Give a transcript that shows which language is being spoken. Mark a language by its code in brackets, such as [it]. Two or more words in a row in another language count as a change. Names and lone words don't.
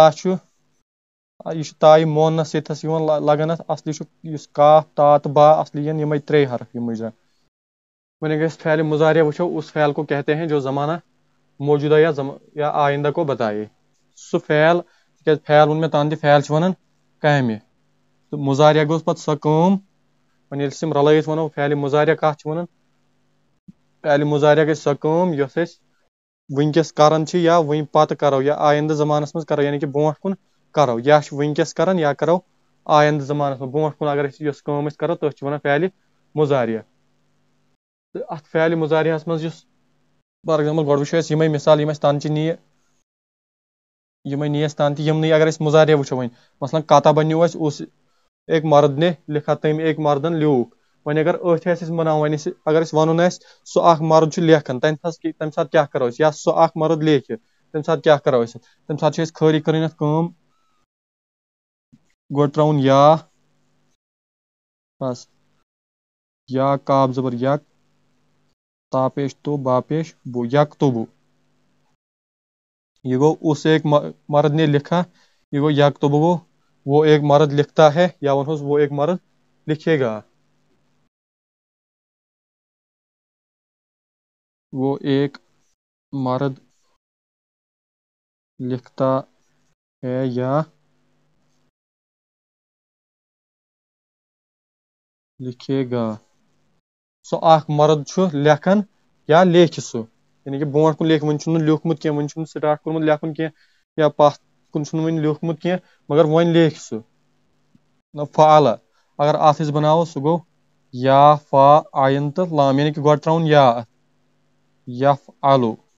[ks] چھُ یہِ چھُ تایہِ موننس ییٚتھس یِوان لگان اتھ اصلی چھُ یُس کاف تا تہٕ با اصلی یِن یِمے ترٛے حرف یِم مُجرا وۄنۍ اگر أسۍ فعلِ مضارع وٕچھو [ur] اس فعل کو کہتے ہیں جو زمانہ موجودہ یا آئندہ کو بتائے [ks] سُہ فعل تِکیٛازِ فعل ووٚن مےٚ تانۍ تہِ فعل چھِ ونان کامہِ تہٕ مضارع گوٚژھ پتہٕ سۄ کٲم وۄنۍ ییٚلہِ أسۍ یِم رلٲیِتھ ونو فعلِ مضارع کتھ چھِ ونان فعلِ مضارع گژھِ سۄ کٲم یۄس أسۍ وٕنکیٚس کران چھِ یا وُنہِ پتہٕ کرو یا آیندٕ زمانس منٛز کرو یعنی کہِ برونٛٹھ کُن کرو یا چھِ وٕنکیٚس کران یا کرو آیندٕ زمانس منٛز برونٛٹھ کُن اگر أسۍ یۄس کٲم أسۍ کرو تٔتھۍ چھِ ونان فعلِ مضارع تہٕ اتھ فعلِ مضارعس منٛز یُس فار ایگزامپل گۄڈٕ وٕچھو أسۍ یِمے مثال یِم اسہِ تنچہِ نِیہِ یِمے نی اسہِ تن تہِ یِمنٕے اگر أسۍ مضارع وٕچھو وۄنۍ مثلاً کتابہ نیوٗ اسہِ [ur] اس ایک مرد نے لکھا [ks] تٔمۍ ایک مردن لیوٗکھ وۄنۍ اگر أتھۍ آسہِ اسہِ بناوُن وۄنۍ اگر اسہِ ونُن آسہِ سُہ اکھ مرد چھُ لیکھان تمہِ ساتہٕ کیٛاہ کرو أسۍ یا سُہ اکھ مرد لیکھِ تمہِ ساتہٕ کیٛاہ کرو أسۍ تمہِ ساتہٕ چھِ أسۍ خٲلی کرٕنۍ اتھ کٲم گۄڈٕ ترٛاوُن یا بس یا کاف زبر یک تا پیش تو با پیش بو یک تو بو [ur] یہ گو اس ایک مرد نے لکھا یہ گو یک تو بو گو وہ ایک مرد لکھتا ہے یا ونہوس وہ ایک مرد لکھے گا وہ ایک مرد لکھتا ہے یا لکھے گا [ks] سُہ اکھ مرد چھُ لیکھان یا لیکھِ سُہ یعنی کہِ برونٛٹھ کُن لیکھِ وُنہِ چھُنہٕ لیوٗکھمُت کینٛہہ وُنہِ چھُنہٕ سٹاٹ کوٚرمُت لیکھُن کینٛہہ یا پتھ کُن چھُنہٕ وُنہِ لیوٗکھمُت کینٛہہ مگر وۄنۍ لیکھِ سُہ فعلہ اگر اتھ أسۍ بناوو سُہ گوٚو یا فا آیِن تہٕ لام یعنی کہِ گۄڈٕ ترٛاوُن یا یف آلو